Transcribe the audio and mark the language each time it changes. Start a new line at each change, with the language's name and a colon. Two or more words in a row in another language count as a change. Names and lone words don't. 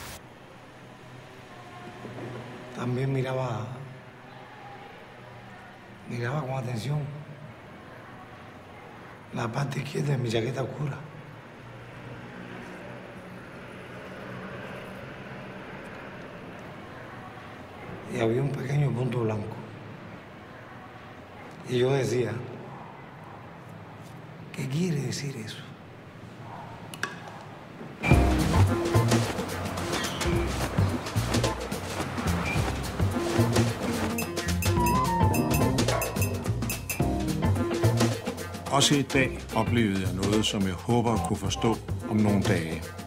Spanish: También miraba con atención la parte izquierda de mi chaqueta oscura. Y había un pequeño punto blanco. Y yo decía, ¿qué quiere decir eso?
Danish: Også i dag oplevede jeg noget, som jeg håber at kunne forstå om nogle dage.